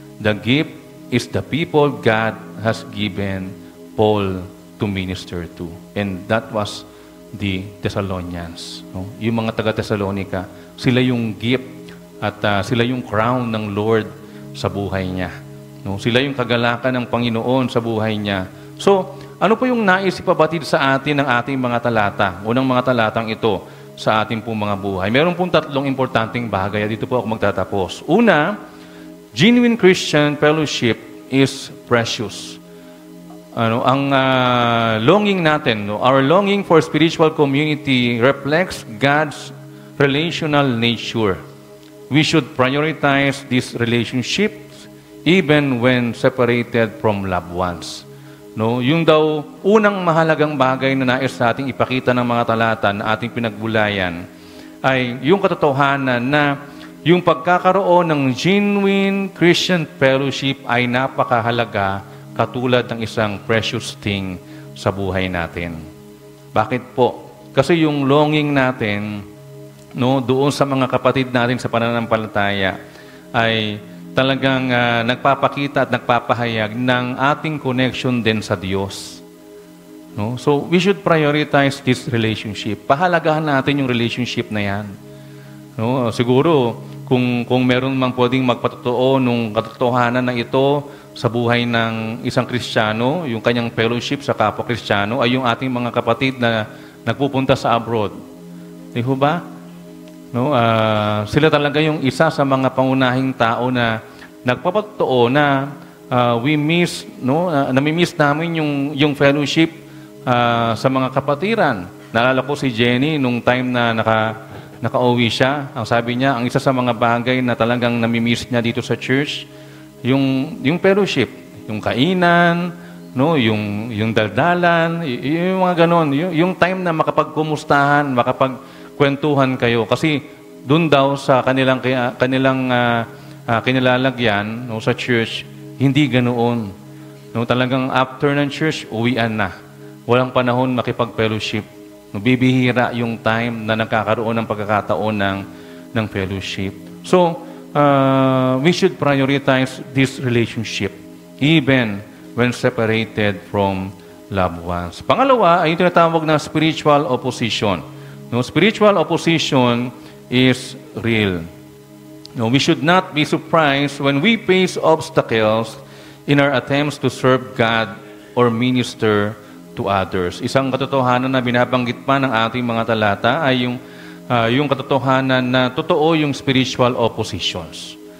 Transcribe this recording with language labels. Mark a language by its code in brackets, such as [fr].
[en] The gift is the people God has given Paul to minister to. And that was the Thessalonians. [tl] No? Yung mga taga-Thessalonica, sila yung gift at sila yung crown ng Lord sa buhay niya. No? Sila yung kagalakan ng Panginoon sa buhay niya. So, ano po yung nais ipabatid sa atin ng ating mga talata? Unang mga talatang ito sa ating pong mga buhay. Meron pong tatlong importanteng bagay. Dito po ako magtatapos. Una, [en] genuine Christian fellowship is precious. [tl] Ang longing natin, no? [en] Our longing for spiritual community reflects God's relational nature. We should prioritize these relationships even when separated from loved ones. [tl] No, yung daw unang mahalagang bagay na nais nating ipakita ng mga talata na ating pinagbulayan ay yung katotohanan na yung pagkakaroon ng genuine Christian fellowship ay napakahalaga katulad ng isang precious thing sa buhay natin. Bakit po? Kasi yung longing natin, no, doon sa mga kapatid natin sa pananampalataya ay talagang nagpapakita at nagpapahayag ng ating connection din sa Diyos. No? [en] So, we should prioritize this relationship. [tl] Pahalagahan natin yung relationship na yan. No? Siguro, kung meron mang pwedeng magpatotoo nung katotohanan na ito sa buhay ng isang Kristiyano, yung kanyang fellowship sa kapwa Kristiyano, ay yung ating mga kapatid na nagpupunta sa abroad. Di ba? No, sila talaga yung isa sa mga pangunahing tao na nagpapatotoo na [en] we miss, [tl] no, nami-miss namin yung fellowship sa mga kapatiran. Naalala ko si Jenny nung time na nakauwi siya. Ang sabi niya, ang isa sa mga bagay na talagang nami-miss niya dito sa church, yung fellowship, yung kainan, no, yung daldalan, yung mga ganon, yung time na makapagkumustahan, makapagkwentuhan kayo. Kasi doon daw sa kanilang kinilalagyan, no, sa church, hindi ganoon. No, talagang after ng church, uwian na. Walang panahon makipag-fellowship. No, bibihira yung time na nagkakaroon ng pagkakataon ng fellowship. [en] So, we should prioritize this relationship even when separated from loved ones. [tl] Pangalawa ay yung tinatawag na spiritual opposition. No, [en] spiritual opposition is real. No, we should not be surprised when we face obstacles in our attempts to serve God or minister to others. [tl] Isang katotohanan na binabanggit pa ng ating mga talata ay yung katotohanan na totoo yung spiritual oppositions.